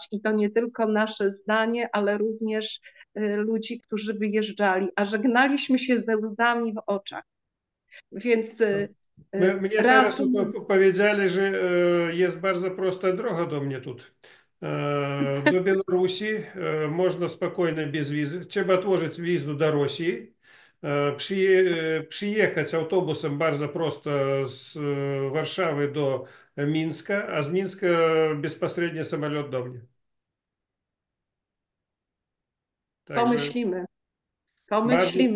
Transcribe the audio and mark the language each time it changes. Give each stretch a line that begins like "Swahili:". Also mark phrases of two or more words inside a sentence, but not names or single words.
Polish: I to nie tylko nasze zdanie, ale również ludzi, którzy wyjeżdżali, a żegnaliśmy się ze łzami w oczach. Więc Mnie teraz razem powiedzieli, że jest bardzo prosta droga do mnie тут.
Russian: Do Беларуси можно спокойно без визы. Trzeba отложить визу до России.
Polish: Przyjechać autobusem bardzo prosto z Warszawy do Mińska, a z Mińska bezpośrednio samolot do mnie. Także pomyślimy, bardzo, pomyślimy.